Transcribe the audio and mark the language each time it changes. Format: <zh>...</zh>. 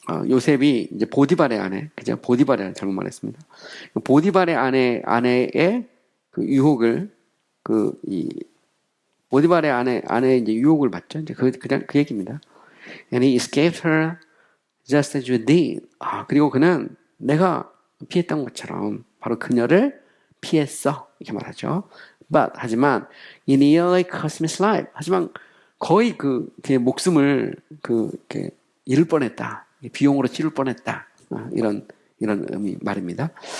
<ko>요셉이 이제 보디발의 아내, 그죠? 보디발의 아내 잘못 말했습니다. 보디발의 아내의 유혹을 보디발의 아내의 이제 유혹을 받죠. 이제 그냥 그 얘기입니다.</ko> <en>And he escaped her just as you did.</en> <ko>그리고 그는 내가 피했던 것처럼 바로 그녀를 피했어. 이렇게 말하죠. 하지만</ko> <en>he nearly cost me his life.</en> <ko>하지만 거의 그의 목숨을 이렇게 잃을 뻔했다. 비용으로 치를 뻔했다. 이런 의미 말입니다.</ko>